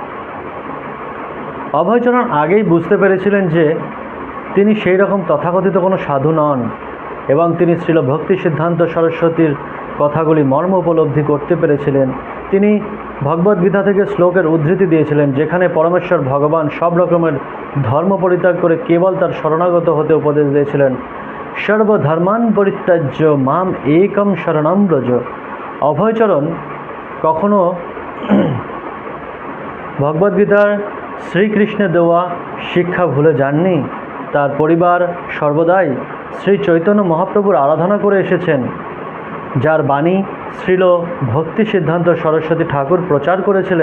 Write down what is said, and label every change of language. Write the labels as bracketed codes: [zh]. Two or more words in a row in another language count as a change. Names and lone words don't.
[bn] অভয়চরণ আগেই বুঝতে পেরেছিলেন যে তিনি সেই রকম তথাকথিত কোনো সাধু নন এবং তিনি শ্রীল ভক্তি সিদ্ধান্ত সরস্বতীর কথাগুলি মর্ম উপলব্ধি করতে পেরেছিলেন। তিনি ভগবদ্গীতা থেকে শ্লোকের উদ্ধৃতি দিয়েছিলেন, যেখানে পরমেশ্বর ভগবান সব রকমের ধর্ম পরিত্যাগ করে কেবল তার শরণাগত হতে উপদেশ দিয়েছিলেন। [sa] সর্বধর্মান পরিত্যাজ্য মাম একম শরণম ব্রজ। [bn] অভয়চরণ কখনো ভগবদ্গীতার শ্রীকৃষ্ণের দেওয়া শিক্ষা ভুলে যাননি। তার পরিবার সর্বদাই শ্রী চৈতন্য মহাপ্রভুর আরাধনা করে এসেছেন, যার বাণী শ্রীল ভক্তি সিদ্ধান্ত সরস্বতী ঠাকুর প্রচার করেছিলেন।